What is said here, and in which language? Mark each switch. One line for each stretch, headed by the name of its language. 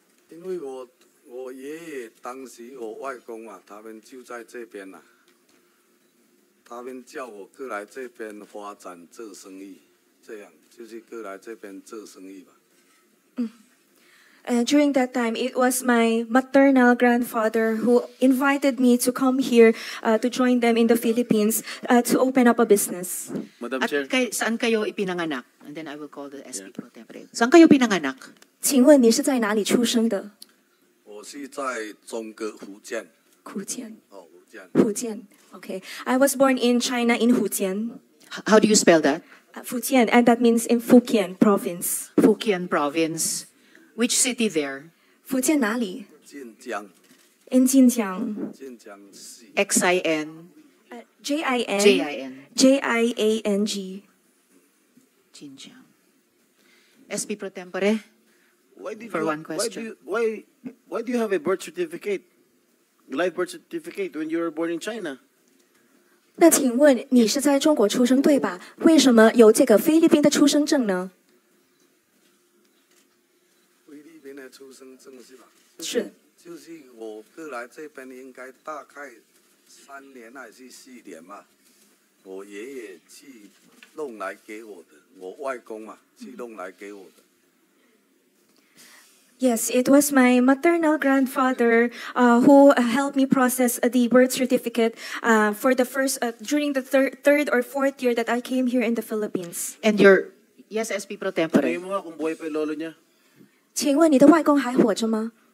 Chinese: 因为我爷爷当时我外公啊，他们就在这边呐、他们叫我过来这边发展做生意，这样就是过来这边做生意吧。
English: During that time, it was my maternal grandfather who invited me to come here to join them in the Philippines to open up a business. Madam At Chair.
Filipino: saan kayo ipinanganak?
English: And then I will call the SP Pro Tempore.
Filipino: Saan kayo pinanganak?
Chinese: 请问你是在哪里出生的？我是在中国福建，福建。哦，福建。福建。Okay.
English: I was born in China in Fujian. How do you spell that? Fujian, and that means in Fukien province. Fukien Province. Which city there?
Chinese: 福建哪里晋江，
English: ？In Jinjiang.
Chinese: 晋江市。
English: XIN? J-I-N. JIN. J-I-A-N-G. Jinjiang. SP Pro Tempore? Why did For you, one question. Why do you have a birth certificate, live birth certificate when you were born in China?
Chinese: 那请问你是在中国出生对吧？为什么有这个菲律宾的出生证呢？菲律宾的出生证是吧？是。就是我过来这边应该大概3年还是4年嘛，我爷爷去弄来给我的，我外公嘛去弄来给我的。
English: Yes, it was my maternal grandfather who helped me process the birth certificate for the first during the third or fourth year that I came here in the Philippines. And your... Yes, SP Pro
Filipino: Tanungin
English: Tempore.
Filipino: mo nga kung buhay pa yung lolo niya.
Chinese: 请问你的外公还活着吗？